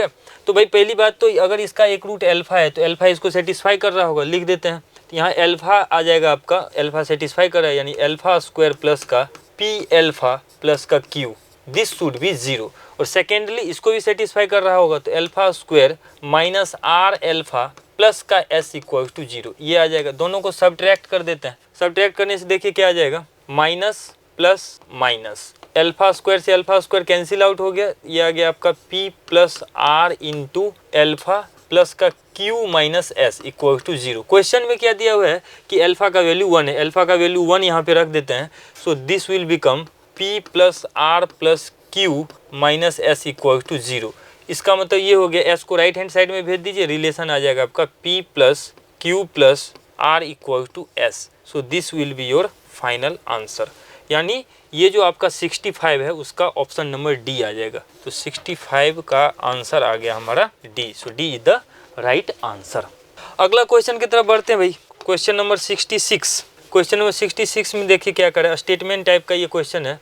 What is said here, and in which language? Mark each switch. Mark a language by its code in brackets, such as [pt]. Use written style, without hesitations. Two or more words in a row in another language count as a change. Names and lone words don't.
[hi] तो भाई पहली बात तो अगर इसका एक रूट अल्फा है तो अल्फा इसको सेटिस्फाई कर रहा होगा, लिख देते हैं। तो यहाँ अल्फा आ जाएगा आपका, अल्फा सेटिस्फाई कर रहा है, यानी α² प्लस का P α प्लस का Q, [en] this should be 0. [hi] और सेकेंडली इसको भी सेटिस्फाई कर रहा होगा, तो α² -R α प्लस का S = 0 ये आ जाएगा। दोनों को सब्ट्रैक्ट कर देते हैं, सब्ट्रैक्ट करने से देखिए क्या आ जाएगा, [en] minus plus minus, [hi] α² से α² [en] cancel out [hi] हो गया, ये आ गया आपका P + R × अल्फा प्लस का Q - S = 0। क्वेश्चन में क्या दिया हुआ है कि अल्फा का वैल्यू 1 है, अल्फा का वैल्यू 1 यहाँ पे रख देते हैं। [en] so this will become P + R + Q - S = 0. [hi] इसका मतलब ये हो गया, S को [en] right hand side [hi] में भेज दीजिए, रिलेशन आ जाएगा आपका P + Q + R = S। [en] so this will be your final answer, [hi] यानी ये जो आपका 65 है उसका [en] option number D [hi] आ जाएगा। तो 65 का आंसर आ गया हमारा डी। [en] so D is the right answer. [hi] अगला क्वेश्चन की तरफ बढ़ते हैं भाई, [en] question number [hi] 66। [en] question number [hi] 66 में देखिए क्या कर रहा है, [en] statement type [hi] का ये क्वेश्चन है।